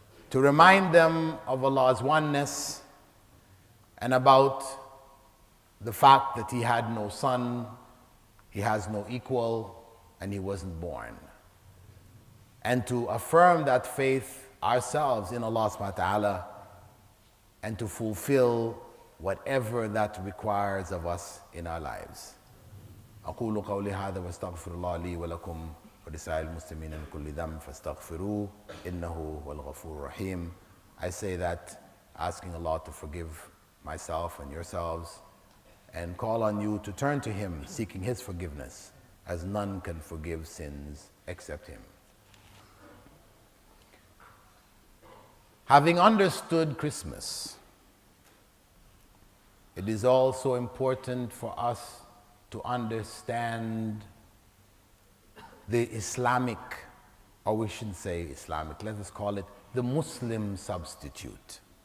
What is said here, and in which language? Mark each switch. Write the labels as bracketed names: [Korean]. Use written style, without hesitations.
[English] To remind them of Allah's oneness and about the fact that He had no son, He has no equal, and He wasn't born. And to affirm that faith ourselves in Allah subhanahu wa ta'ala and to fulfill whatever that requires of us in our lives. [Arabic] أقول قولي هذا واستغفر الله لي ولكم ولسائر المسلمين من كل ذنب فاستغفروه إنه هو الغفور الرحيم. [English] I say that asking Allah to forgive myself and yourselves, and call on you to turn to Him seeking His forgiveness, as none can forgive sins except Him. Having understood Christmas, it is also important for us to understand the Islamic, or we shouldn't say Islamic, let us call it the Muslim substitute.